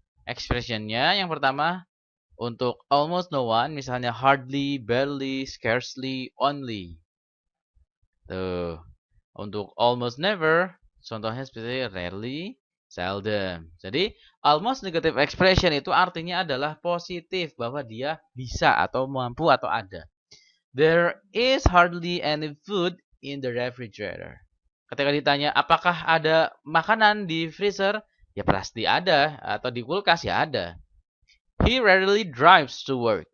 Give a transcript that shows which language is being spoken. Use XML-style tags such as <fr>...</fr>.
<id>Expressionnya yang pertama untuk almost no one misalnya hardly, barely, scarcely, only. Tuh. Untuk almost never contohnya seperti rarely, seldom. Jadi almost negative expression itu artinya adalah positif bahwa dia bisa atau mampu atau ada.</id> <en>There is hardly any food in the refrigerator.</en> <id>Ketika ditanya apakah ada makanan di freezer, ya pasti ada, atau di kulkas ya ada.</id> <en>He rarely drives to work.</en>